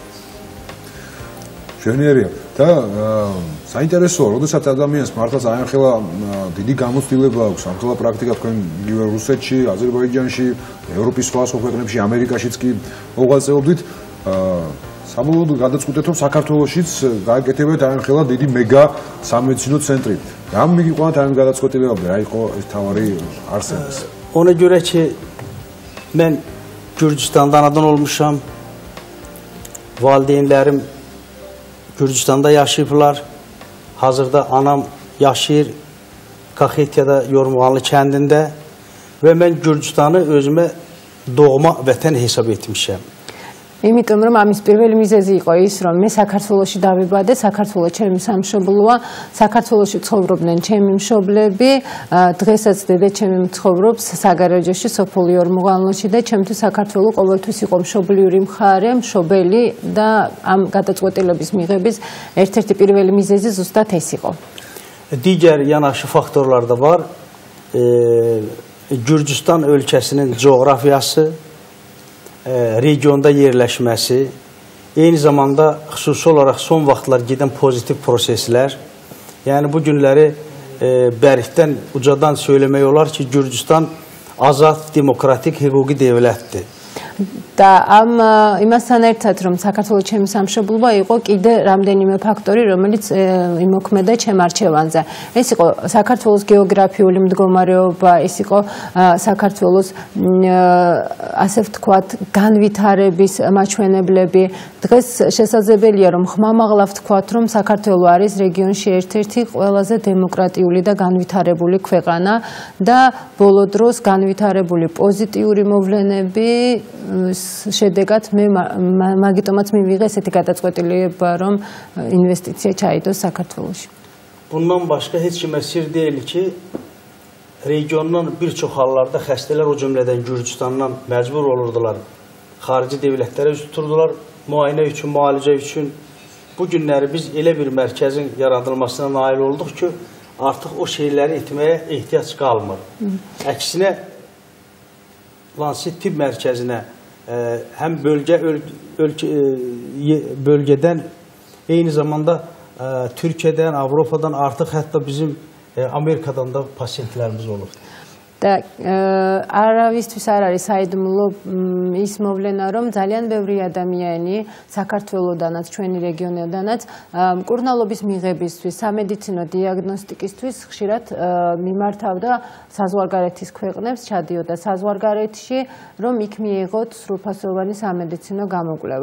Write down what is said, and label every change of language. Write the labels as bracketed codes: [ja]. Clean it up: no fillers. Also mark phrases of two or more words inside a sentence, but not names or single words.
[ka] Ჟენერია და საინტერესოა, როდესაც ადამიანს მართლაც აეხლა დიდი გამოცდილება აქვს, ამხელა პრაქტიკა თქვენ იგივე რუსეთში, აზერბაიჯანში, ევროპის სხვა ქვეყნებში, ამერიკაშიც კი მოღვაწეობდით. საბოლოოდ გადაწყვეტეთ, რომ საქართველოშიც გააკეთებთ აეხლა დიდი მეგა სამედიცინო ცენტრი. რამ მიგიყვანათ ამ გადაწყვეტილებამდე, რა იყო ეს თავარი არსების? [az] Ona görə ki, mən Gürcüstanda anadan olmuşam. Valideynlərim Gürcüstanda yaşayıblar. Hazırda anam yaşayır Kaxetyada Yormuğanlı kəndində və mən Gürcüstanı özümə doğma vətən hesab etmişəm. [ka] იმიტომ რომ ამის პირველი მიზეზი იყო ის, რომ მე საქართველოში დავიბადე, საქართველო ჩემი სამშობლოა, საქართველოში ცხოვრობდნენ ჩემი მშობლები, დღესაც დედაჩემი მცხოვრობს საგარეჯოში, სოფელ იორმუღანლოში და ჩემთვის საქართველო ყოველთვის იყო მშობლიური მხარე, მშობელი და ამ გადაწყვეტილების მიღების ერთ-ერთი პირველი მიზეზი ზუსტად ეს იყო. [az] Digər yanaşı faktorlar da var. Gürcüstan ölkəsinin coğrafiyası, regionda yerləşməsi, eyni zamanda xüsusi olaraq son vaxtlar gedən pozitiv proseslər. Yəni bu günləri bərkdən ucadan söyləmək olar ki, Gürcüstan azad, demokratik, hüquqi dövlətdir. [ka] და ამ იმასთან ერთად რომ საქართველოს ჩემი სამშობლოა იყო კიდე რამდენიმე ფაქტორი რომელიც იმოქმედა ჩემ არჩევანზე. ეს იყო საქართველოს გეოგრაფიული მდგომარეობა, ეს იყო საქართველოს ასე ვთქვათ განვითარების მაჩვენებლები. დღეს შესაძლებელია რომ ხმამაღლა ვთქვათ რომ საქართველო არის რეგიონში ერთ-ერთი ყველაზე დემოკრატიული და განვითარებული ქვეყანა და ბოლო დროს განვითარებული პოზიტიური მოვლენები შედეგად მე მაგიტომაც მივიღე ესეთი გადაწყვეტილება რომ ინვესტიცია ჩაიდოს საქართველოში. [az] Bundan başqa heç kimə sir deyil ki, regiondan bir çox hallarda xəstələr o cümlədən Gürcüstandan məcbur olurdular. Xarici dövlətlərə üz tuturdular, müayinə üçün, müalicə üçün. Bu günləri biz elə bir mərkəzin yaradılmasına nail olduq ki, artıq o şeyləri etməyə ehtiyac qalmır. Əksinə, Lansit Tibb Mərkəzinə həm bölgədən, eyni zamanda Türkiyədən, Avropadan, artıq hətta bizim Amerikadan da pasientlərimiz olur. [ka] და არავისთვის არ არის საიდუმლო ის მოვლენა, რომ ძალიან ბევრი ადამიანი საქართველოდანაც, ჩვენი რეგიონიდანაც მკურნალობის მიღებისთვის, სამედიცინო დიაგნოსტიკისთვის ხშირად მიმართავდა საზღვარგარეთის ქვეყნებს, ჩადიოდა საზღვარგარეთში, რომ იქ მიიღოთ სრულფასოვანი სამედიცინო გამოკვლევა.